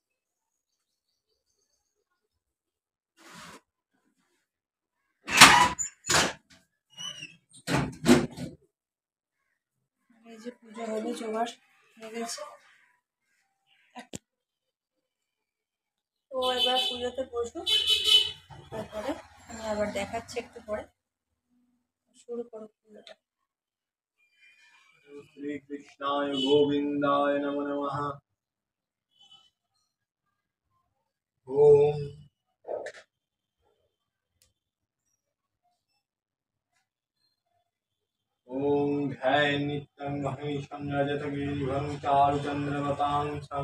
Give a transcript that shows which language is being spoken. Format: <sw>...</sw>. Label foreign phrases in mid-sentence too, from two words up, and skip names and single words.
<bn>এই যে পুজো হলো, জোগাড় হয়ে গেছে। তো এবার পুজোতে বসুক, তারপরে আমি আবার দেখাচ্ছি একটু পরে। শুরু করো পুজোটা।</bn> <sa>श्रीकृष्णाय गोविन्दाय नमो नमः। ॐ ॐ ध्यायन्नित्यं महेशं रजतगिरिभं चारुचन्द्रवतांसं</sa>